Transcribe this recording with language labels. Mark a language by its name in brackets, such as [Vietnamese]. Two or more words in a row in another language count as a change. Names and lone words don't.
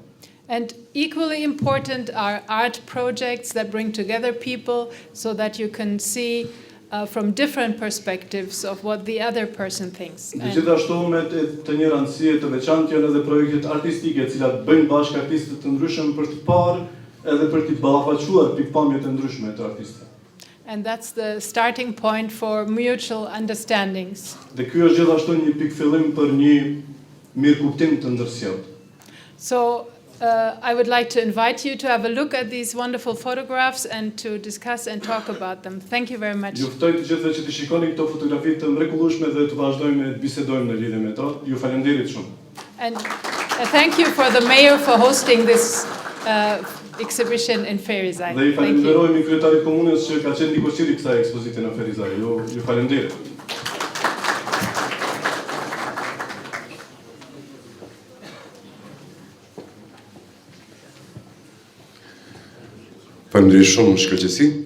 [English] And equally important are art projects that bring together people so that you can see from different perspectives of what the other person thinks. [Albanian] Dhe gjithashtu me të një rëndësie të veçantë janë edhe projektet artistike, të cilat bëjnë bashkë artistët të ndryshëm për të parë edhe për të ballafaquar pikpamjet e ndryshme të artistëve. [English] And that's the starting point for mutual understandings. [Albanian] Dhe ky është gjithashtu një pikë fillim për një mirëkuptim të ndërsjellët. [English] So I would like to invite you to have a look at these wonderful photographs and to discuss and talk about them. Thank you very much. [Albanian] Ju ftoj të gjithëve që të shikoni këto fotografi të mrekullueshme dhe të vazhdojmë të bisedojmë në lidhje me to. Ju falenderit shumë. [English] And thank you for the mayor for hosting this exhibition in Ferizaj. [Albanian] Dhe i [English] Thank you. [Albanian] falenderojmë kryetarit komunës që ka qenë ndikuesiri kësaj ekspozite në Ferizaj. Ju falenderit. Faleminderit shumë shkëlqësi.